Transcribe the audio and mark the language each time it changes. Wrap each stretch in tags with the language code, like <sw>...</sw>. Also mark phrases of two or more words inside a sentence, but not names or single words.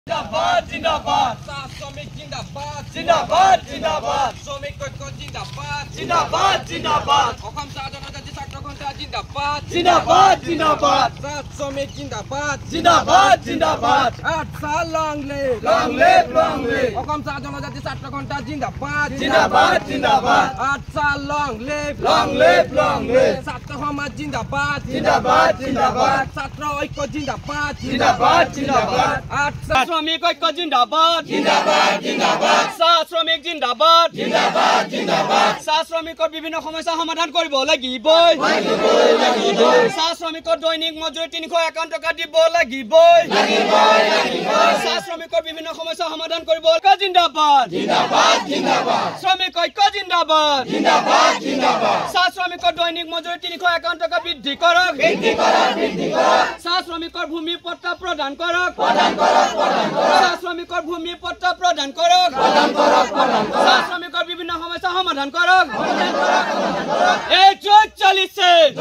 <as>জিন্দাবাদ জিন্দাবাদ শ্ৰমিক জিন্দাবাদ জিন্দাবাদ জিন্দাবাদ श्रमिक ঐক্য जिंदाबाद জিন্দাবাদ জিন্দাবাদ অসম চাহ জনজাতি ছাত্ৰ সন্থা जिंदाबाद জিন্দাবাদ জিন্দাবাদ শ্রমিক जिंदाबाद জিন্দাবাদ জিন্দাবাদ আচ্ছা</as> <en>long live</en> <as>অসম চাহ জনজাতি ছাত্ৰ সন্থা जिंदाबाद জিন্দাবাদ জিন্দাবাদ আচ্ছা</as> <en>long live</en> <as>ছাত্ৰ সমাজ जिंदाबाद জিন্দাবাদ জিন্দাবাদ ছাত্ৰ ঐক্য जिंदाबाद জিন্দাবাদ জিন্দাবাদ আচ্ছা শ্রমিক ঐক্য जिंदाबाद জিন্দাবাদ জিন্দাবাদ চাহ শ্রমিক जिंदाबाद জিন্দাবাদ জিন্দাবাদ চাহ শ্রমিকৰ বিভিন্ন সমস্যা সমাধান কৰিব লাগিবই চাহ শ্রমিকৰ দৈনিক মজুৰি 351 টকা দিব লাগিবই চাহ শ্রমিকৰ বিভিন্ন সমস্যা সমাধান কৰিব जिंदाबाद জিন্দাবাদ জিন্দাবাদ শ্রমিক ঐক্য जिंदाबाद জিন্দাবাদ জিন্দাবাদ চাহ শ্রমিকৰ দৈনিক মজুৰি 351 টকা বৃদ্ধি কৰক চাহ শ্রমিকৰ ভূমি পট্টা প্ৰদান কৰক চাহ শ্রমিকৰ ভূমি পট্টা প্ৰদান কৰক চাহ শ্রমিকৰ বিভিন্ন সমস্যা সমাধান কৰক এই যুদ্ধ চলিছে</as>